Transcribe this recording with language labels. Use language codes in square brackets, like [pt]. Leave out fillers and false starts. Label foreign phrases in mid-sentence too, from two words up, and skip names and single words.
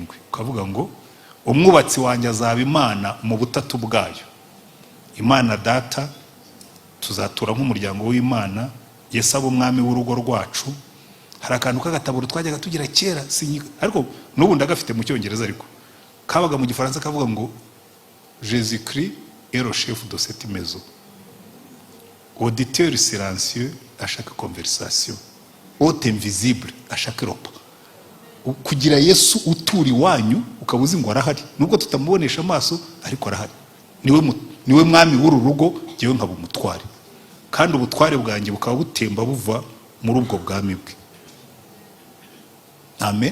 [rw] Ukavuga ngo umwubatsi wanjye azaba Imana mu butatu bwayo. Imana Data, tuzatura nk'umuryango w'Imana, Yesu aba umwami w'urugo rwacu. Hari akantu k'agataburo twajyaga tugira kera, ariko n'ubu ndagafite mu Cyongereza, ariko kabaga mu Gifaransa kavuga ngo [fr] Jésus Christ est le chef de cette maison. Auditeur silencieux à chaque conversation. Hôte invisible à chaque repas. [rw] Kugira Yesu uturi wanyu ukabuzi ngo arahari, nubwo tutamubonesha amaso ariko arahari. niwe mwami w'uru rugo, jyewe nkaba umutware, kandi ubutware bwanjye bukaba butemba buva muri ubwo bwami bwe. Amen.